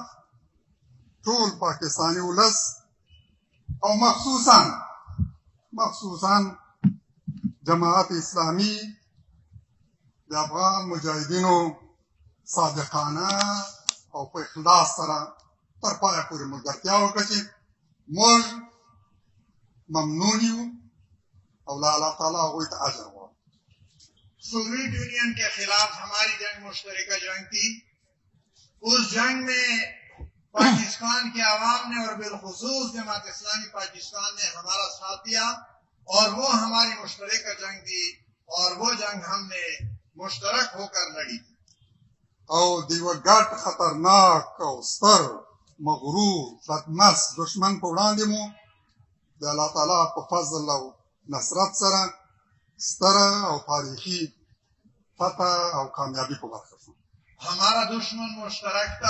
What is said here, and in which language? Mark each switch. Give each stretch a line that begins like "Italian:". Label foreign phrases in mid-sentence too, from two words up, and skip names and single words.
Pashto: ټول پاکستاني ولس او مخصوصا جماعت اسلامی د افغان مجاهدینو صادقانه او په اخلاص سره تر پایه پورې ملګرتیا وکړه چې موږ ممنون یو او له الله تعالی هغوی ته اجر غواړو.
Urdu: سوویت یونین کے خلاف ہماری جنگ مشترکہ جنگ تھی. اس جنگ میں پاکستان کے عوام نے اور بالخصوص جماعت اسلامی پاکستان نے ہمارا ساتھ دیا اور وہ ہماری مشترکہ جنگ تھی اور وہ جنگ ہم نے مشترک ہو کر لڑی تھی.
Pashto: او د یوه ګډ خطرناک او ستر مغرور بدمست دشمن په وړاندې مو د الله تعالی په فضل او نصرت سره ستره او تاریخي فتح او کامیابی په برخه شو.
Urdu: ہمارا دشمن مشترک تھا.